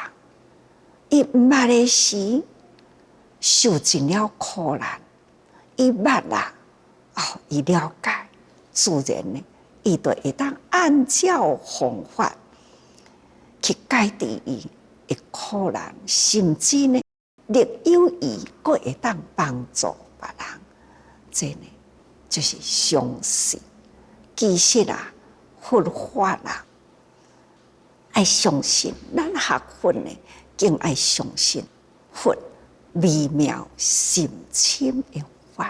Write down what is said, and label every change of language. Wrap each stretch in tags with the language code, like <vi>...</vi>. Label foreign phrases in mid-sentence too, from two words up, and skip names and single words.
<nan>伊毋捌的时，受尽了苦难，伊捌啦，伊了解，自然呢，伊就会当按照方法去解决伊的苦难，甚至呢，力有伊，佫会当帮助别人。这呢，就是相信。其实啊，佛法啊，爱相信。咱学佛呢，更爱相信佛微妙深深的法。</nan>